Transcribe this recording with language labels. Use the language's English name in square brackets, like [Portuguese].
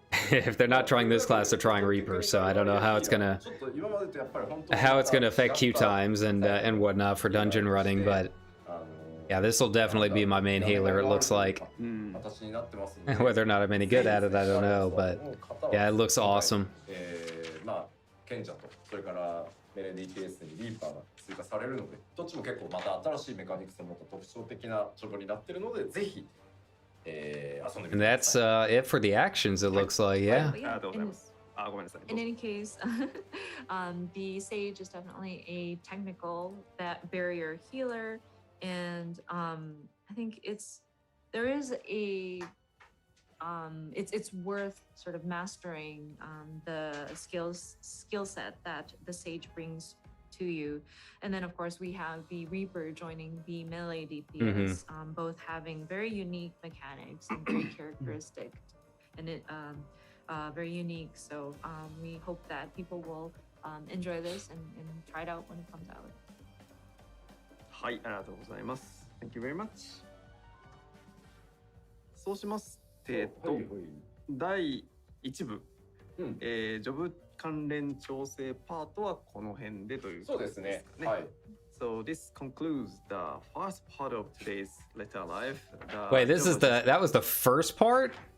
[English] If they're not trying this class, they're trying Reaper, so I don't know how it's gonna affect queue times and whatnot for dungeon running, but yeah, this will definitely be my main healer, it looks like. [Japanese] 形になってますので [English] Whether or not I'm any good at it, I don't know, but yeah, it looks awesome. [Japanese] まあ賢者とそれからメレディ PS にリーパーが追加されるのでどっちも結構また新しいメカニクスを持った特徴的なチョコになってるのでぜひ遊んでみてくだ [English] that's [Japanese] さい [English] it for the actions, it looks like, yeah. But yeah, [Japanese] ありがとうございます。あ、ごめんなさい。 [English] in any case, the sage is definitely a technical barrier healer, and I think there is a it's worth sort of mastering the skill set that the sage brings to you. And then of course we have the Reaper joining the melee DPS, both having very unique mechanics and very characteristic, and it very unique. So we hope that people will enjoy this and try it out when it comes out. [Japanese] はい、ありがとうございます。 [English] Thank you very much. [Japanese] そうしますと、第1部、ジョブ関連調整パートはこの辺でということですね。そうですね。はい。 [English] So this concludes the first part of today's Letter Live. Wait, that was the first part?